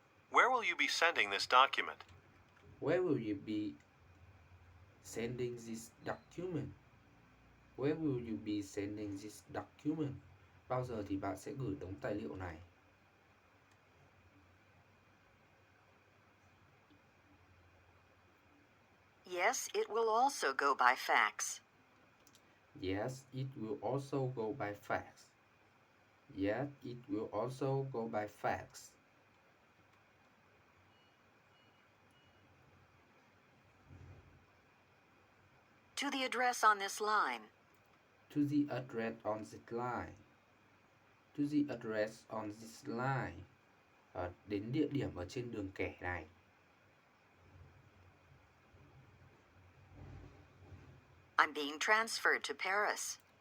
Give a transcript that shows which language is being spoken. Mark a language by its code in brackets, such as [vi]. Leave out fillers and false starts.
[en] Where will you be sending this document? Where will you be sending this document? Where will you be sending this document? [vi] Bao giờ thì bạn sẽ gửi đống tài liệu này? [en] Yes, it will also go by fax. Yes, it will also go by fax. Yes, it will also go by fax. To the address on this line. To the address on this line. To the address on this line. [vi] Đến địa điểm ở trên đường kẻ này. [en] I'm being transferred to Paris.